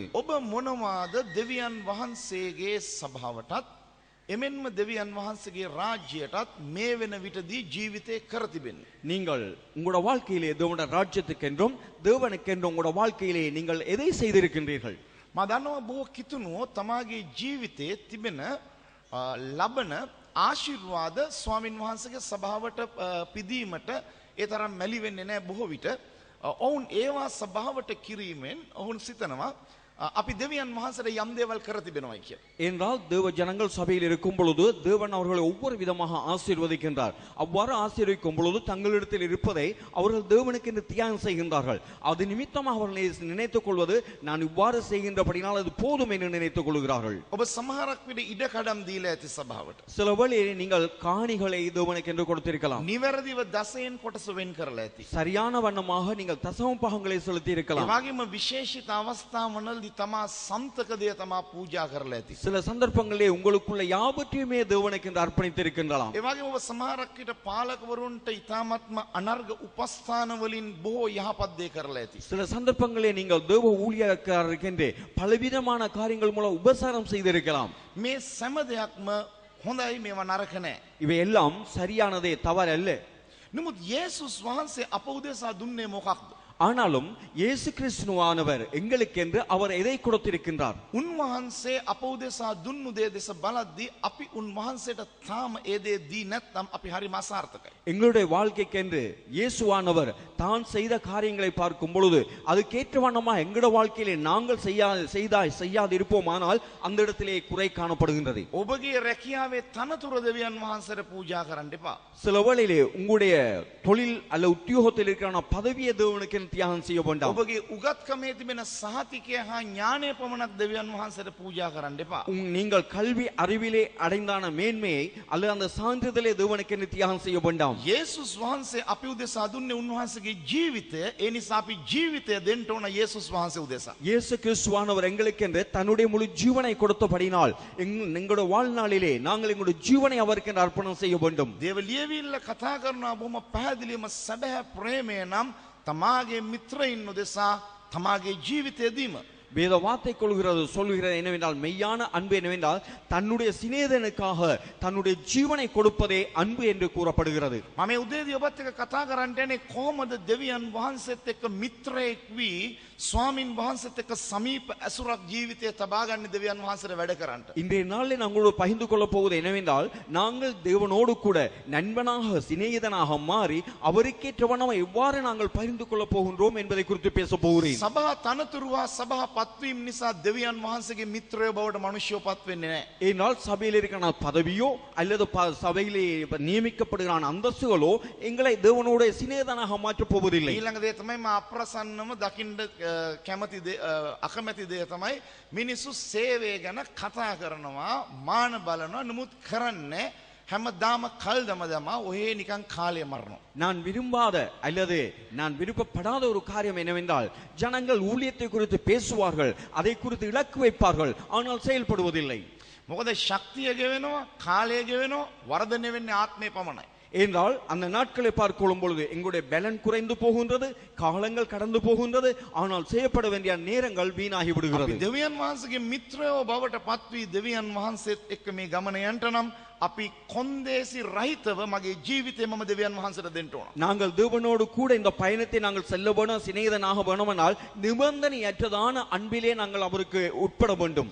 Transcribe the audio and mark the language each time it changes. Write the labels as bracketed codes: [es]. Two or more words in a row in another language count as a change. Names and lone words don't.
[si] ඔබ මොනවාද දෙවියන් වහන්සේගේ සභාවටත් එමෙන්ම දෙවියන් වහන්සේගේ රාජ්‍යයටත් මේ වෙන විටදී ජීවිතේ කර තිබෙන්නේ. [ta] நீங்கள் உங்களுடைய வாழ்க்கையிலே தேவனுடைய ராஜ்யத்துக்கென்றும் தேவனுக்கென்றும் உங்களுடைய வாழ்க்கையிலே நீங்கள் எதை செய்திருக்கின்றீர்கள்? [si] මා දන්නවා බොහෝ කිතුණුවෝ තමාගේ ජීවිතයේ තිබෙන ලබන ආශිර්වාද ස්වාමින් වහන්සේගේ සභාවට පිදීමට ඒ තරම් මැලි වෙන්නේ නැහැ බොහෝ විට. ඔවුන් ඒවා සභාවට කිරීමෙන් ඔවුන් සිතනවා අපි දෙවියන් වහන්සේට යම් දේවල් කර තිබෙනවායි කියලා. [ta] என்றால் தேவ ஜனங்கள் சபையில் இருக்கும் பொழுது தேவன் அவர்களை ஒவ்வொரு விதமாக ஆசீர்வதிக்கின்றார். அவ்வாறு ஆசீர்வதிக்கும் பொழுது தங்களிடத்தில் இருப்பதை அவர்கள் தேவனுக்கு என்று தியாகம் செய்கின்றார்கள். அது நிமித்தமாக அவர்கள் நினைத்துக் கொள்வது நான் இவ்வாறு செய்கின்றபடினால் அது போதும் என்று நினைத்துக் கொள்கிறார்கள். [si] ඔබ සමහරක් විට ඉඩ කඩම් දීලා ඇති සභාවට. [ta] சில வேளையில் நீங்கள் காணிகளை தேவனுக்கு என்று கொடுத்திருக்கலாம். [si] නිවැරදිව දසයෙන් කොටස වෙන් කරලා ඇති. [ta] சரியான வண்ணமாக நீங்கள் தசம பாகங்களை செலுத்தி [si] ඒ [ta] இருக்கலாம். [si] වගේම විශේෂිත අවස්ථාවවලදී තමා සම්තක දේ තමා පූජා කරලා ඇති. [ta] சில சந்தர்ப்பங்களிலே உங்களுக்குள்ள யாவற்றையுமே தேவனுக்கு என்று அர்ப்பணித்திருக்கின்றலாம். [si] ඒ වගේම ඔබ සමහරක් විට පාලකවරුන්ට ඊ타මත්ම අනර්ග උපස්ථාන වලින් බොහෝ යහපත් දේ කරලා ඇති. [ta] சில சந்தர்ப்பங்களிலே நீங்கள் தேவ ஊழியக்காரருக்கென்று பலவிதமான காரியங்கள் மூலம் உபசாரம் செய்திருக்கலாம். [si] මේ සෑම දෙයක්ම හොඳයි මේවා නරක නැහැ. [ta] இவை எல்லாம் சரியானதே, தவறல்ல. [si] නමුත් යේසුස් වහන්සේ අප උදෙසා දුන්නේ මොකක්ද? [ta] ஆனாலும் இயேசு கிறிஸ்துவானவர் எங்களுக்கென்று அவர் எதை கொடுத்திருக்கின்றார்? [si] උන්වහන්සේ අප උදෙසා දුන්නු දේ දෙස බලද්දී අපි උන්වහන්සේට තාම ඒ දේ දී නැත්නම් අපි හරිම අසාර්ථකයි. [ta] எங்களுடைய வாழ்க்கைக்கென்று இயேசுவானவர் தான் செய்த காரியங்களை பார்க்கும் பொழுது அதுக்கேற்ற வண்ணமாக எங்களுடைய வாழ்க்கையிலே நாங்கள் செய்யாது இருப்போமானால் அந்த இடத்திலே குறை காணப்படுகின்றது. [si] ඔබගේ රැකියාවේ තනතුර දෙවියන් වහන්සේට පූජා කරන්න එපා. [ta] சில வேளையிலே உங்களுடைய தொழில் அல்ல உத்தியோகத்தில் இருக்கிற பதவியை தேவனுக்கு தியாகம் செய்ய வேண்டாம். [si] ඔබගේ උගත්කමේ තිබෙන සහතිකය හා ඥානය පමණක් දෙවියන් වහන්සේට පූජා කරන්න එපා. [ta] நீங்கள் கல்வி அறிவிலே அடைந்தான மேன்மையை அல்லது அந்த சான்றிதழை தேவனுக்கு தியாகம் செய்ய வேண்டாம். [si] යේසුස් වහන්සේ අපි උදෙසා දුන්නේ උන්වහන්සේගේ ජීවිතය. ඒ නිසා අපි ජීවිතය දෙන්න ඕන යේසුස් වහන්සේ උදෙසා. [ta] இயேசு கிறிஸ்துவானவர் எங்களுக்கென்று தன்னுடைய முழு ஜீவனை கொடுத்தபடினால் எங்களுடைய வாழ்நாளிலே நாங்கள் எங்களுடைய ஜீவனை அவருக்கு அர்ப்பணம் செய்ய வேண்டும். [si] දේව ලියවිල්ල කතා කරනවා බොහොම පැහැදිලිවම සැබෑ ප්‍රේමය නම් තමාගේ මිත්‍රයින් උදෙසා තමාගේ ජීවිතය දීම. [ta] வேத வார்த்தை சொல்கிறது என்னவென்றால் மெய்யான அன்பு என்னவென்றால் தன்னுடைய சிநேகிதனுக்காக தன்னுடைய ஜீவனை கொடுப்பதே அன்பு என்று கூறப்படுகிறது. [si] මම උදේදී ඔබත් එක්ක කතා කරන්න යන්නේ කොහොමද දෙවියන් වහන්සේත් එක්ක මිත්‍රයෙක් වී ස්වාමින් වහන්සේත් එක්ක සමීප ඇසුරක් ජීවිතයේ තබා ගන්න දෙවියන් වහන්සේට වැඩ කරන්න. [ta] இன்றைய நாளில் நாங்களோடு பகிர்ந்து கொள்ளப் போவது என்னவென்றால் நாங்கள் தேவனோடு கூட நண்பனாக சிநேகிதனாக மாறி அவருக்கேற்றவனாக எவ்வாறு நாங்கள் பகிர்ந்து கொள்ளப் போகின்றோம் என்பதை குறித்து பேச போகிறேன். [si] සභා තනතුරුවා සභා පත්වීම නිසා දෙවියන් වහන්සේගේ මිත්‍රයෝ බවට මිනිස්සුયો පත් වෙන්නේ නැහැ. [ta] ஏனால் சபையில் இருக்கிற பதவியோ அல்லது சபையிலே நியமிக்கப்படுகிற அந்தஸ்துகளோ எங்களை தேவனோட சிநேகிதனாக மாற்றப் போவதில்லை. [si] ඊළඟ දේ තමයි මා අප්‍රසන්නම දකින්න කැමති දේ අකමැති දේ තමයි මිනිස්සු සේවය ගැන කතා කරනවා මාන බලනවා නමුත් කරන්නේ හැමදාම කල් දමදම ඔහේ නිකන් කාලය මරනවා. [ta] நான் விரும்பாத அல்லது நான் விருப்பப்படாத ஒரு காரியம் என்னவென்றால் ஜனங்கள் ஊழியத்தை குறித்து பேசுவார்கள், அதை குறித்து இலக்கு வைப்பார்கள், ஆனால் செயல்படுவதில்லை. [si] මොකද ශක්තිය ගෙවෙනවා කාලය ගෙවෙනවා වර්ධනය වෙන්නේ ආත්මය පමණයි. [ta] என்றால் அந்த நாட்களை பார்க்கும் பொழுது எங்களுடைய பலன் குறைந்து போகின்றது, காலங்கள் கடந்து போகின்றது, ஆனால் செய்யப்பட வேண்டிய நேரங்கள் வீணாகி விடுகிறது. [si] දෙවියන් වහන්සේගේ මිත්‍රයෝ බවට පත්වී දෙවියන් වහන්සේත් එක්ක මේ ගමන යන්න නම් අපි කොන්දේසි රහිතව මගේ ජීවිතේ මම දෙවියන් වහන්සේට දෙන්න ඕන. [ta] நாங்கள் தேவனோடு கூட இந்த பயணத்தை நாங்கள் செல்ல வேணும், சிநேகிதனாக வேணுமானால் நிபந்தனையற்றதான அன்பிலே நாங்கள் அவருக்கு உட்பட வேண்டும்.